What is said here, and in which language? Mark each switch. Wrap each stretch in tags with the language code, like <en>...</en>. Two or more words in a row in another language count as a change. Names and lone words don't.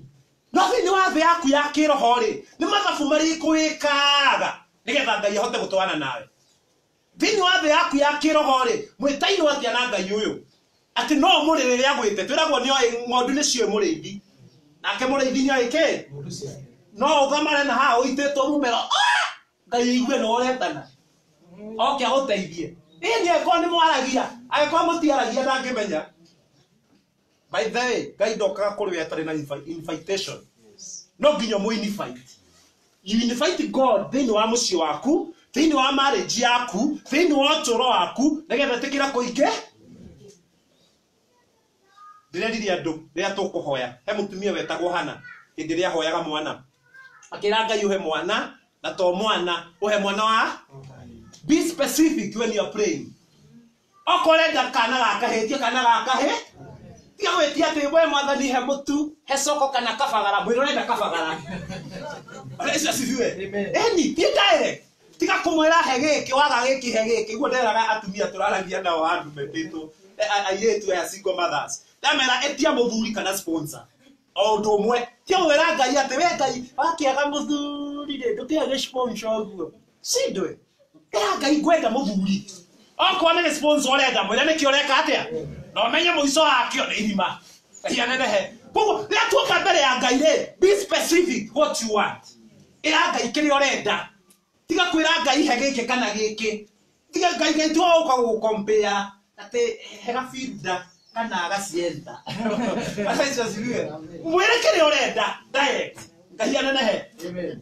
<ki>No thĩinĩ wa thĩ yaku ya kĩroho-rĩ nĩ mathabu marĩkũ wĩkaga nĩgetha Ngai ahote gũtwarana nawe thĩinĩ wa thĩ yaku ya kĩroho-rĩ mwĩtairwo atĩa na Ngai ũyũ atĩ no mũrĩ rĩrĩa agwĩte twĩragwo nĩoĩ ng'ondu nĩcio mũrĩithi nake mũrĩithi nĩoĩ kĩ no ũthamare na haha ũitĩtwo mũmero Ngai aigue no ũretana oke agũteithie ĩĩ angĩkorwo nĩ mwaragia angĩkorwo mũtiaragia ndangĩmenya.</ki> <en>By the way</en> <ki>Ngai ndokaga kũrĩ we atarĩ na invitation no nginya mũinvite</ki> <en>you invite God</en> <ki>thĩinĩ wa mũciĩ waku thĩinĩ wa marriage yaku thĩinĩ wa ũtũũro waku nĩgetha tĩkĩra kũingĩ. Ndĩreririe andũ rĩrĩa tũkũhoya he mũtumia wetagwo Hana hĩndĩ ĩrĩa ahoyaga mwana akĩra Ngai ũhe mwana na to mwana ũhe mwana wa</ki> <en>be specific when you are praying.</en> <ki>Okorenda kana gakahĩtie kana gakahĩ tiga gwĩtia atĩ we Mwathani he mũtu he coko kana kabagara mwĩrĩ ũrenda kabagara.</ki> <sw>Yesu asifiwe.</sw> <ki>Eni ti direct tiga kũmwĩra he gĩkĩ waga gĩkĩ he gĩkĩ guo nderaga atumia tũraragia nao andũ metĩtwo airĩtu aya</ki> <en>single mothers</en> <ki>ndamera etia mũthuri kana sponsor o ũndũ ũmwe ti mwĩra Ngai atĩ we Ngai wakĩaga mũthuri rĩ ndũkĩage sponsor ũguo cindwe ĩra Ngai ngwenda mũthuri okorwo nĩ sponsor ũrenda mwĩra nĩkĩ ũreka atĩa na ũmenye mũico wakĩo nĩ irima Ngai anenehe. Koguo rĩrĩa tuoka mbere ya Ngai rĩ</ki> <en>be specific what you want</en> <ki>ĩra Ngai kĩrĩa ũrenda tiga kwĩra Ngai he gĩkĩ kana gĩkĩ tiga Ngai tuoka gũkompare atĩ hega fielder kana gacienda.</ki> <sw>Yesu asifiwe.</sw> <ki>Mwĩre kĩrĩa ũrenda direct Ngai anenehe. Amen.</ki>